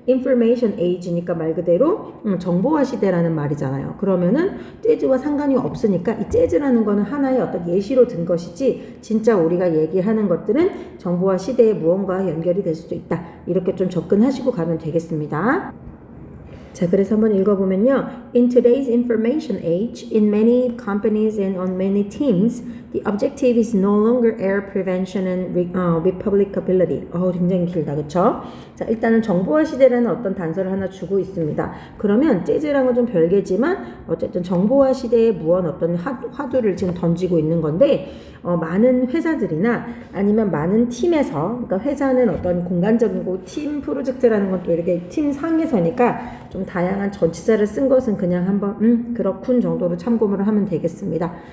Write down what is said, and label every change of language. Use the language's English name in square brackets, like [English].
[English] information age [Korean] 니까 말 그대로 정보화 시대라는 말이잖아요. 그러면은 재즈와 상관이 없으니까 이 재즈라는 거는 하나의 어떤 예시로 든 것이지 진짜 우리가 얘기하는 것들은 정보화 시대의 무언가와 연결이 될 수도 있다. 이렇게 좀 접근하시고 가면 되겠습니다. 자, 그래서 한번 읽어보면요. [English] In today's information age, in many companies and on many teams, the objective is no longer error prevention and replicability. [Korean] 굉장히 길다, 그쵸? 자, 일단은 정보화 시대라는 어떤 단서를 하나 주고 있습니다. 그러면 재즈랑은 좀 별개지만 어쨌든 정보화 시대에 무언 어떤 화두를 지금 던지고 있는 건데, 많은 회사들이나 아니면 많은 팀에서, 그러니까 회사는 어떤 공간적인 팀 프로젝트라는 건 또 이렇게 팀 상에서니까 좀 다양한 전치사를 쓴 것은 그냥 한번 그렇군 정도로 참고를 하면 되겠습니다.